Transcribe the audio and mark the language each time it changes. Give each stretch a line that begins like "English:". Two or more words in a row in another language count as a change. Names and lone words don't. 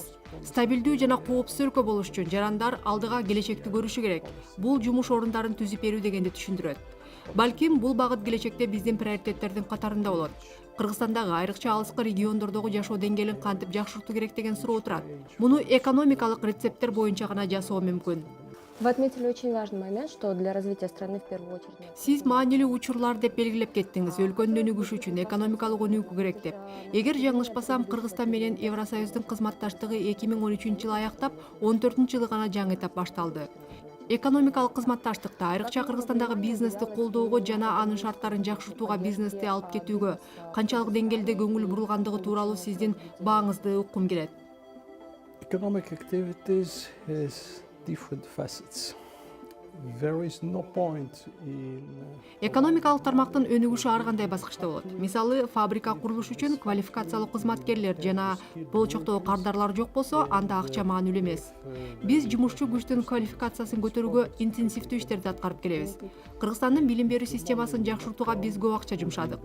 Kyrgyz: Стабилдүү жана коопсуз өлкө болуш үчүн жарандар алдыга келечекти көрүшү керек. Бул жумуш орундарын түзүп берүү дегенди түшүндүрөт. Балким бул багыт келечекте биздин приоритеттердин катарында болот. Кыргызстандагы айрыкча алыскы региондордогу жашоо деңгээлин кантип жакшыртуу керек деген суроо турат. Муну экономикалык рецепттер боюнча гана жасоо мүмкүн.
Russian: Вы отметили очень важный момент, что для развития страны в первую очередь.
Kyrgyz: Сиз маанилүү учурлар деп белгилеп кеттиңиз, өлкөнүн өнүгүшү үчүн экономикалык өнүгүү керек деп. Эгер жаңылышпасам, Кыргызстан менен Евросоюздун кызматташтыгы 2013-жылы аяктап, 14-жылы гана жаңы этап башталды. Экономикалык кызматташтыкта айрыкча Кыргызстандагы бизнести колдоого жана анын шарттарын жакшыртууга, бизнести алып кетүүгө канчалык деңгээлде көңүл бурулгандыгы тууралуу сиздин бааңызды уккум келет.
English: Economic activities has different facets. There is no point in
Kyrgyz: Экономикалык тармактын өнүгүшү ар кандай баскычта болот. Мисалы, фабрика курулуш үчүн квалификациялуу кызматкерлер жана болочокто кардарлар жок болсо, анда акча маанилүү эмес. Биз жумушчу күчтүн квалификациясын көтөрүүгө интенсивдүү иштерди аткарып келебиз. Кыргызстандын билим берүү системасын жакшыртууга биз көп акча жумшадык.